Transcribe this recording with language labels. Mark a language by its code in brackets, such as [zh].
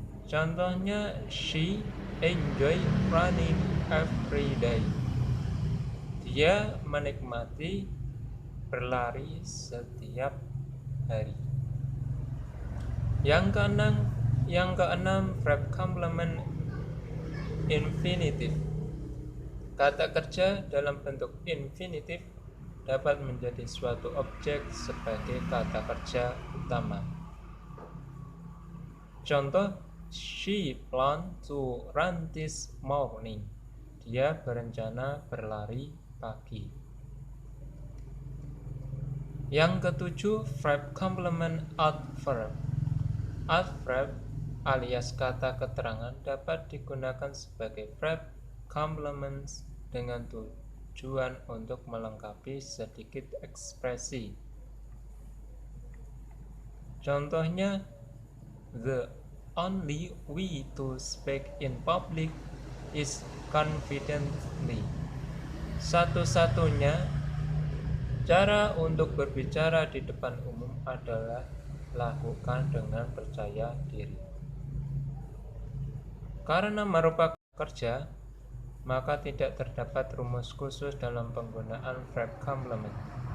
[en] Contohnya, she enjoy running every day. [id] Dia menikmati berlari setiap hari. Yang keenam, verb complement infinitive. Kata kerja dalam bentuk infinitive dapat menjadi suatu objek sebagai kata kerja utama. [en] Contoh, she planned to run this morning. [id] Dia berencana berlari pagi. Yang ketujuh, verb complement adverb. Adverb alias kata keterangan dapat digunakan sebagai verb complements dengan tujuan untuk melengkapi sedikit ekspresi. [en] Contohnya, the only way to speak in public is confidently. [id] Satu-satunya cara untuk berbicara di depan umum adalah lakukan dengan percaya diri. Karena merupakan kerja, maka tidak terdapat rumus khusus dalam penggunaan verb complement.